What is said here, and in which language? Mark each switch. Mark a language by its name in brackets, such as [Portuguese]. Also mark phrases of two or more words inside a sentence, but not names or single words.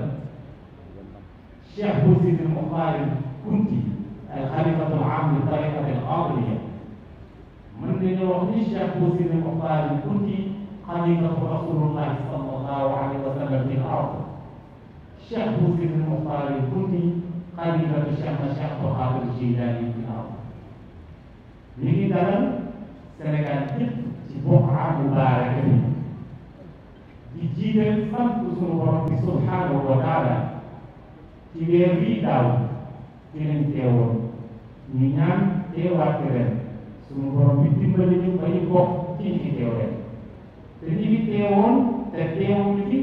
[Arabic] الشيخ سيد المختار الكندي الخليفة العام للطريقة القاضية من يوحي الشيخ سيد المختار الكندي خليفة رسول الله صلى الله عليه وسلم في الأرض. الشيخ سيد المختار الكندي خليفة الشيخ بخاطر الجيلاني في الأرض. [Wolof] لكن Sénégal yëpp ci buqaa mubaaraka bi di jiital sant sunu borom bi [Arabic] سبحانه وتعالى [Wolof] ci weer bii daaw ci lañ teewoon ñu ñaan teewaat ren sunu borom bi dimbali ñu ba ñu bokk ci ñi fi teew ren te ñi fi teewoon te teewuñu fi